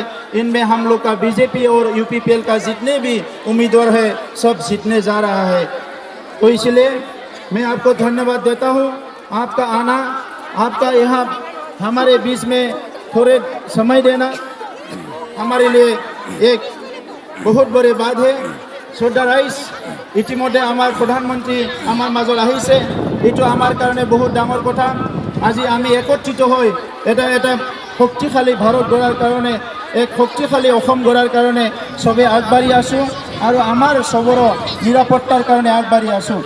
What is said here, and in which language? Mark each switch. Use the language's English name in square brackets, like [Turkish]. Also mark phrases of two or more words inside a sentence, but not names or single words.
[Hindi] इनमें हम लोग का बीजेपी और यूपीपीएल का जितने भी उम्मीदवार है सब जीतने जा रहा है। तो इसलिए मैं आपको धन्यवाद देता हूँ। आपका आना, आपका यहाँ हमारे बीच में थोड़े समय देना हमारे लिए एक बहुत बड़ी बात है। [Assamese] শ্ৰদ্ধা ৰাইজ, ইতিমধ্যে আমাৰ প্ৰধানমন্ত্ৰী আমাৰ মাজত আহিছে। এইটো আমাৰ কাৰণে বহুত ডাঙৰ কথা। আজি আমি একত্ৰিত হৈ এটা শক্তিশালী ভাৰত গঢ়াৰ কাৰণে, এক শক্তিশালী অসম গঢ়াৰ কাৰণে চবে আগবাঢ়ি আছোঁ, আৰু আমাৰ চবৰে নিৰাপত্তাৰ কাৰণে আগবাঢ়ি আছোঁ।